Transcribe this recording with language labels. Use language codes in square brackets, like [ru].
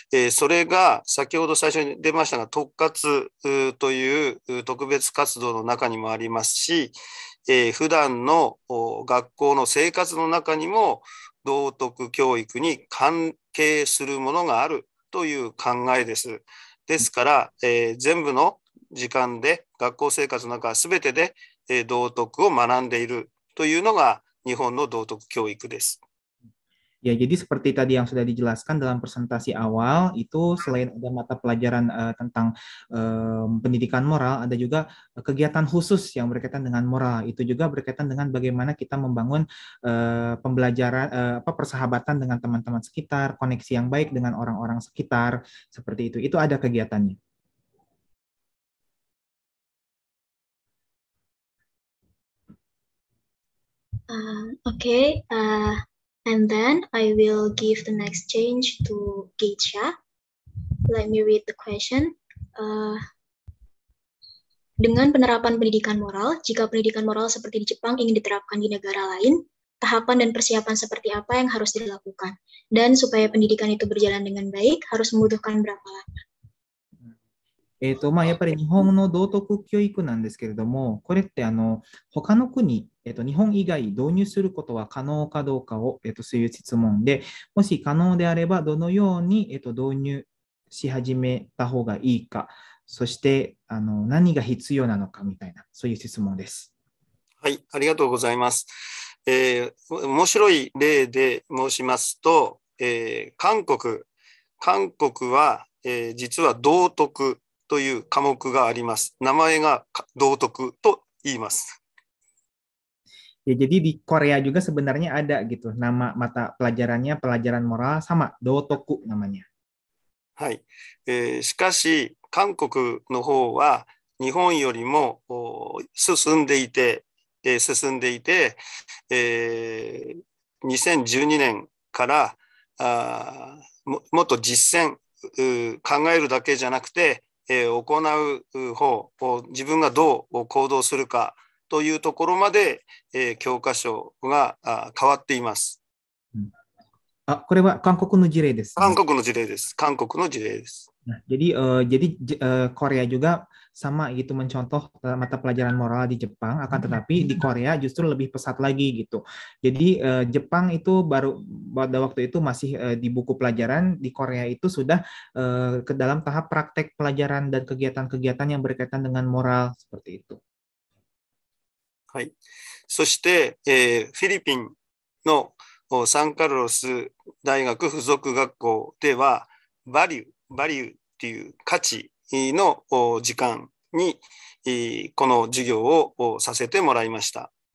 [ja] それが先ほど最初に出ましたが、特活という特別活動の中にもありますし、普段の学校の生活の中にも道徳教育に関係するものがあるという考えです。ですから、全部の時間で学校生活の中すべてで、道徳を学んでいるというのが日本の道徳教育です。 [id] Ya, jadi seperti tadi yang sudah dijelaskan dalam presentasi awal, itu selain ada mata pelajaran tentang pendidikan moral, ada juga kegiatan khusus yang berkaitan dengan moral. Itu juga berkaitan dengan bagaimana kita membangun pembelajaran, persahabatan dengan teman-teman sekitar, koneksi yang baik dengan orang-orang sekitar, seperti itu. Itu ada kegiatannya. [en] Okay. And then I will give the next change to Geisha. Let me read the question. [id] Dengan penerapan pendidikan moral, jika pendidikan moral seperti di Jepang ingin diterapkan di negara lain, tahapan dan persiapan seperti apa yang harus dilakukan? Dan supaya pendidikan itu berjalan dengan baik, harus membutuhkan berapa lama? [ja] やっぱり日本の道徳教育なんですけれども、これって他の国、日本以外導入することは可能かどうかを、そういう質問で、もし可能であればどのように、導入し始めた方がいいか、そして何が必要なのかみたいな、そういう質問です。はい、ありがとうございます。面白い例で申しますと、韓国は、実は道徳という科目があります。名前が道徳と言います。 [id] Ya, jadi di Korea juga sebenarnya ada gitu nama mata pelajarannya pelajaran moral sama Dotoku namanya. [ja] はい。しかし韓国の方は日本よりも進んでいて、2012年からもっと実践考えるだけじゃなくて、行う方、自分がどう行動するかというところまで、教科書が変わっています。これは韓国の事例です、ね。韓国の事例です。韓国の事例です。 [id] Jadi Korea juga sama gitu mencontoh mata pelajaran moral di Jepang, akan tetapi di Korea justru lebih pesat lagi gitu. Jadi Jepang itu baru pada waktu itu masih di buku pelajaran, di Korea itu sudah ke dalam tahap praktek pelajaran dan kegiatan-kegiatan yang berkaitan dengan moral seperti itu. [ja] はい。そして、フィリピンのサンカルロス大学附属学校では、バリューっていう価値の時間に、この授業をさせてもらいました。